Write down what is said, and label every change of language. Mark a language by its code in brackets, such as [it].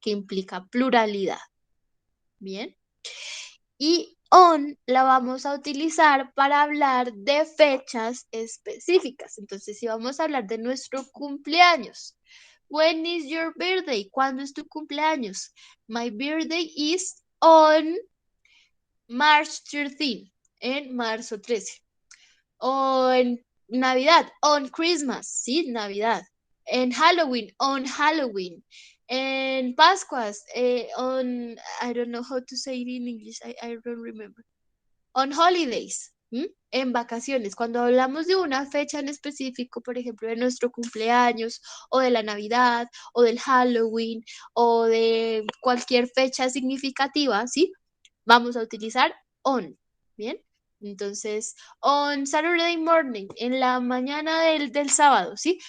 [es] Que implica pluralidad. Bien. Y on la vamos a utilizar para hablar de fechas específicas. Entonces, si vamos a hablar de nuestro cumpleaños. [en] When is your birthday? [es] ¿Cuándo es tu cumpleaños? [en] My birthday is on March 13, [es] en marzo 13. O en Navidad, [en] on Christmas, [es] ¿sí? Navidad. En Halloween, [en] on Halloween. [es] En Pascuas, [en] on, I don't know how to say it in English, I don't remember. On holidays, [es] en vacaciones. Cuando hablamos de una fecha en específico, por ejemplo, de nuestro cumpleaños, o de la Navidad, o del Halloween, o de cualquier fecha significativa, ¿sí? Vamos a utilizar on, ¿bien? Entonces, [en] on Saturday morning, [es] en la mañana del sábado, ¿sí?